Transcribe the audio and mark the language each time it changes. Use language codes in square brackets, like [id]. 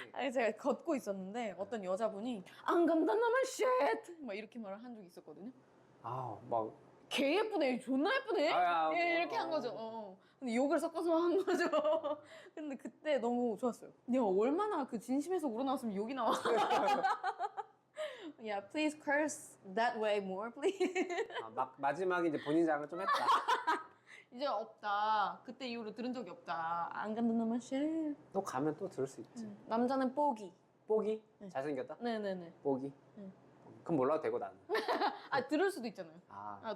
[ko] 아니 제가 걷고 있었는데 어떤 여자분이 안 간다나만 쉣! 막 이렇게 말을 한 적이 있었거든요. 아, 막 개 예쁘네, 존나 예쁘네. 아, 예, 이렇게 한 거죠. 근데 욕을 섞어서 한 거죠. 근데 그때 너무 좋았어요. 내가 얼마나 그 진심에서 우러나왔으면 욕이 나와. [en] Yeah, please curse that way more, please. [ko] 마지막에 이제 본인 자랑을 좀 했다. 이제 없다. 그때 이후로 들은 적이 없다. 안 간다나만 쉣. 또 가면 또 들을 수 있지. 남자는 뽀기. 뽀기? 네. 잘생겼다? 네네네. 뽀기? 응. 그럼 몰라도 되고 나는. 아, 들을 수도 있잖아요. 아,